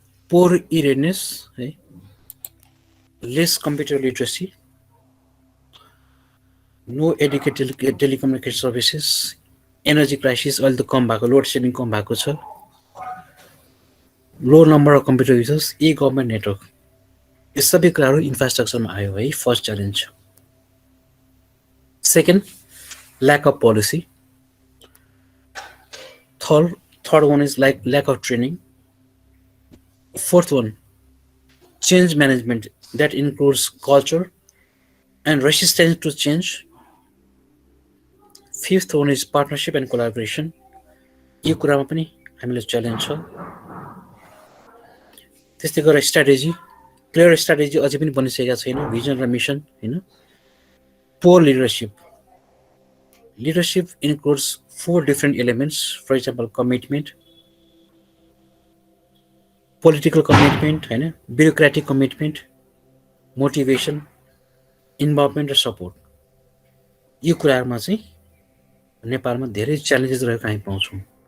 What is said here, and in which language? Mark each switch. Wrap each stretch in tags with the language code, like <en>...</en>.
<en>poor e readiness है, less computer literacy, no educated telecommunication services, energy crisis</en> <ne>अहिले त कम भएको, लोड सेडिङ कम भएको छ,</ne> <en>low number of computer users, e government network,</en> <ne>यो सबै कुराहरू इन्फ्रास्ट्रक्चरमा आयो है.</ne> <en>First challenge. Second, lack of policy. Third one is like lack of training. Fourth one, change management that includes culture and resistance to change. Fifth one is partnership and collaboration.</en> <ne>यो कुरामा पनि हामीले challenge छ. त्यस्तै गरेर strategy, clear strategy अझै पनि बनिसकेका छैन, भिजन र मिसन होइन.</ne> <en>Poor leadership. Leadership includes 4 different elements. For example, commitment, political commitment, bureaucratic commitment, motivation, involvement र support.</en> <ne>यो कुराहरुमा चाहिँ नेपालमा धेरै च्यालेन्जेस रहेको हामी पाउँछौँ.</ne>